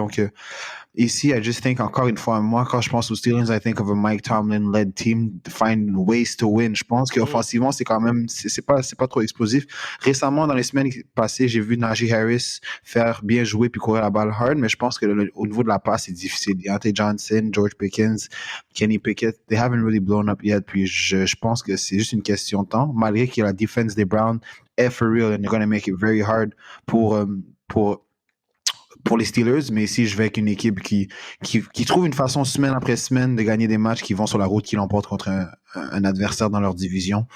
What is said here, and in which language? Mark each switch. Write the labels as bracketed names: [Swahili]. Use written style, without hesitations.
[French] Donc, ici, [English] I just think, [French] encore une fois, moi, quand je pense aux Steelers, [English] I think of a Mike Tomlin-led team to find ways to win. [French] Je pense qu'offensivement, c'est quand même, c'est pas trop explosif. Récemment, dans les semaines passées, j'ai vu Najee Harris faire bien jouer puis courir la balle hard, mais je pense que au niveau de la passe, c'est difficile. [English] Deontay Johnson, George Pickens, Kenny Pickett, they haven't really blown up yet. [French] Puis je pense que c'est juste une question de temps, malgré que la defense des Browns est for real [English] and they're going to make it very hard [French] pour les Steelers, mais ici, je vais avec une équipe qui trouve une façon semaine après semaine de gagner des matchs qui vont sur la route, qui l'emportent contre un adversaire dans leur division.